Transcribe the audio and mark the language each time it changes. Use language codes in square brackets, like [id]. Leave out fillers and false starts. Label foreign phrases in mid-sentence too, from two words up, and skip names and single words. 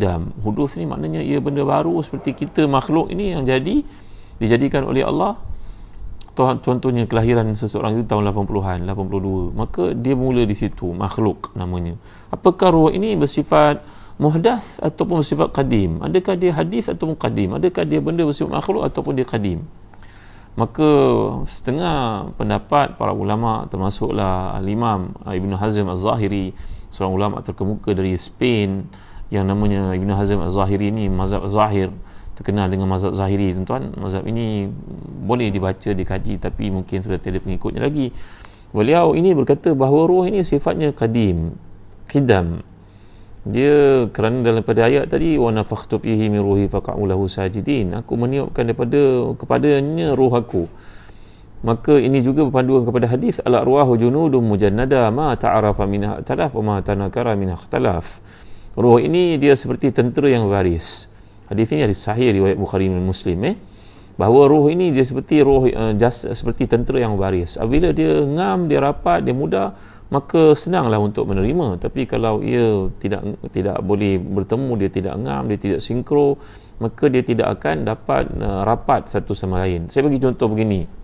[ms] Hudus ni maknanya ia benda baru, seperti kita makhluk ini yang jadi dijadikan oleh Allah. Contohnya kelahiran seseorang itu tahun 80-an, 82, maka dia mula di situ, makhluk namanya. Apakah roh ini bersifat muhdath ataupun bersifat qadim? Adakah dia hadis ataupun qadim? Adakah dia benda bersifat makhluk ataupun dia qadim? Maka setengah pendapat para ulama, termasuklah Al-Imam Ibn Hazm Al-Zahiri, seorang ulama terkemuka dari Spain yang namanya Ibn Hazm Al-Zahiri ini, mazhab Zahir, terkenal dengan mazhab Zahiri, tuan-tuan. Mazhab ini boleh dibaca, dikaji, tapi mungkin sudah tiada pengikutnya lagi. Beliau ini berkata bahawa roh ini sifatnya qadim, qidam. Dia kerana dalam pada ayat tadi, [ar] ونفخت فيه من روحي فقعوا له ساجدين, [ms] aku meniupkan kepadanya roh aku. Maka ini juga berpanduan kepada hadis [ar] الأرواح جنود مجندة ما تعارف منها ائتلف وما تناكر منها اختلف. [ms] Roh ini dia seperti tentera yang baris. Hadis ini hadis sahih riwayat Bukhari dan Muslim, bahawa roh ini dia seperti seperti tentera yang baris. Apabila dia ngam, dia rapat, dia mudah, maka senanglah untuk menerima. Tapi kalau ia tidak boleh bertemu, dia tidak ngam, dia tidak sinkro, maka dia tidak akan dapat rapat satu sama lain. Saya bagi contoh begini.